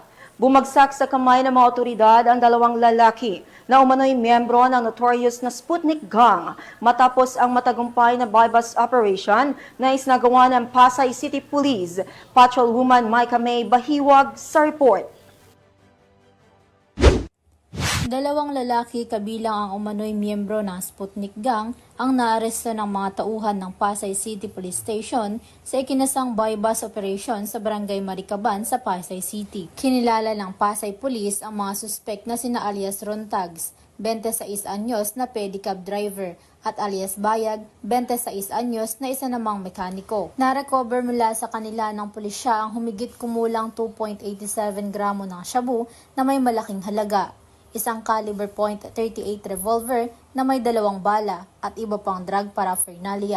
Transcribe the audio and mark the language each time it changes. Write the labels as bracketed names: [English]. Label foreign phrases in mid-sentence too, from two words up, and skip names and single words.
[Filipino] Bumagsak sa kamay ng mga otoridad ang 2 lalaki na umano'y miyembro ng notorious na Sputnik Gang matapos ang matagumpay na [English] bypass operation [Filipino] na isinagawa ng Pasay City Police. Patrolwoman Micah May Bahiwag sa report. 2 lalaki kabilang ang umano'y miyembro ng Sputnik Gang ang naaresto ng mga tauhan ng Pasay City Police Station sa ikinasang [English] bypass operation [Filipino] sa Barangay Maricaban sa Pasay City. Kinilala ng Pasay Police ang mga suspect na sina alias Rontags, 26 anyos na [English] pedicab driver, [Filipino] at alias Bayag, 26 anyos na isa namang mekaniko. Narecover mula sa kanila ng pulisya ang humigit kumulang 2.87 gramo ng shabu na may malaking halaga, isang [English] caliber .38 revolver [Filipino] na may 2 bala at iba pang [English] drug paraphernalia.